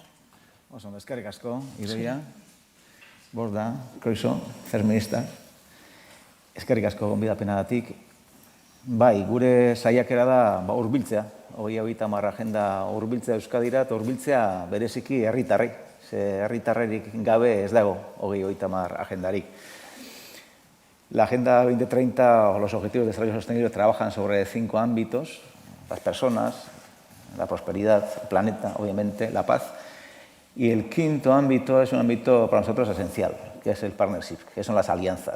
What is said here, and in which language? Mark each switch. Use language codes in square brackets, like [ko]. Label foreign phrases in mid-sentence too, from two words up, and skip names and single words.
[eu] Oso, eskerrik asko, Idoia, Borda, Koiso, [en] First Minister. [eu] Eskerrik asko gonbidapenagatik. Bai, gure saiakera da hurbiltzea, 2030 agenda hurbiltzea Euskadira, eta hurbiltzea bereziki herritarrei. Ze herritarrerik gabe ez dago 2030 agendarik. [es] La Agenda 2030 o los Objetivos de Desarrollo Sostenible trabajan sobre 5 ámbitos: las personas, la prosperidad, el planeta, obviamente, la paz. Y el quinto ámbito es un ámbito para nosotros esencial, que es el partnership, que son las alianzas.